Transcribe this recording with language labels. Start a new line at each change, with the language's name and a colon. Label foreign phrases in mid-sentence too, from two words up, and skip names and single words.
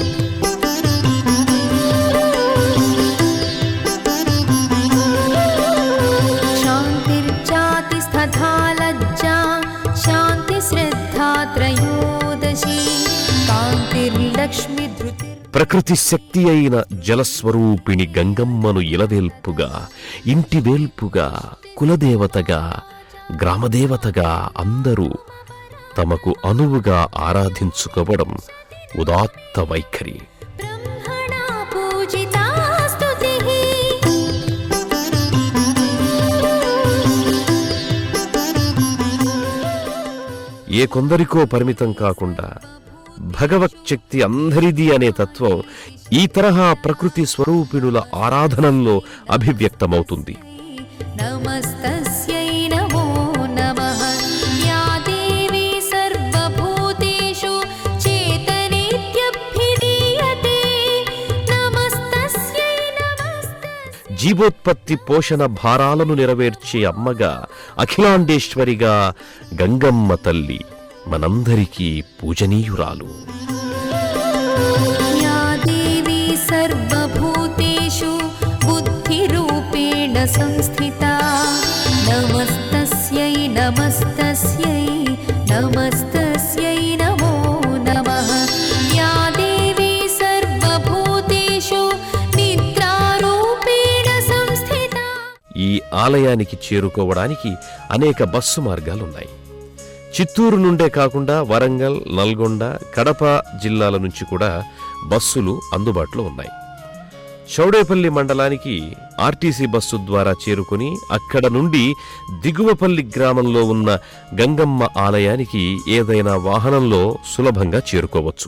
Sanskrit: शान्तिर्जातिस्तथा लज्जा शान्तिश्रद्धा त्रयोदशी कान्तिर्लक्ष्मी धृतिर्
Telugu: ప్రకృతి శక్తి అయిన జలస్వరూపిణి గంగమ్మను ఇలవేల్పుగా, ఇంటివేల్పుగా, కులదేవతగా, గ్రామదేవతగా అందరూ తమకు అనువుగా ఆరాధించుకోవడం ఉదాత్త వైఖరి.
Sanskrit: ब्रह्मणा पूजिता स्तुतिः।
Telugu: ఏ కొందరికో పరిమితం కాకుండా భగవత్ శక్తి అందరిది అనే తత్వం ఈ తరహా ప్రకృతి స్వరూపిణుల ఆరాధనల్లో అభివ్యక్తమవుతుంది.
Sanskrit: नमस्तस्यै नमो नमः। या देवी सर्वभूतेषु चेतनेत्यभिधीयते नमस्तस्यै नमस्तस्यै।
Telugu: జీవోత్పత్తి పోషణ భారాలను నెరవేర్చే అమ్మగా, అఖిలాండేశ్వరిగా గంగమ్మ తల్లి మనందరికీ పూజనీయురాలు.
Sanskrit: या देवी सर्वभूतेषु बुद्धिरूपेण संस्थिता नमस्तस्यै नमस्तस्यै नमस्तस्यै नमो नमः। या देवी सर्वभूतेषु निद्रारूपेण संस्थिता।
Telugu: ఈ ఆలయానికి చేరుకోవడానికి అనేక బస్సు మార్గాలున్నాయి. చిత్తూరు నుండే కాకుండా వరంగల్, నల్గొండ, కడప జిల్లాల నుంచి కూడా బస్సులు అందుబాటులో ఉన్నాయి. చౌడేపల్లి మండలానికి ఆర్టీసీ బస్సు ద్వారా చేరుకుని అక్కడ నుండి దిగువపల్లి గ్రామంలో ఉన్న గంగమ్మ ఆలయానికి ఏదైనా వాహనంలో సులభంగా చేరుకోవచ్చు.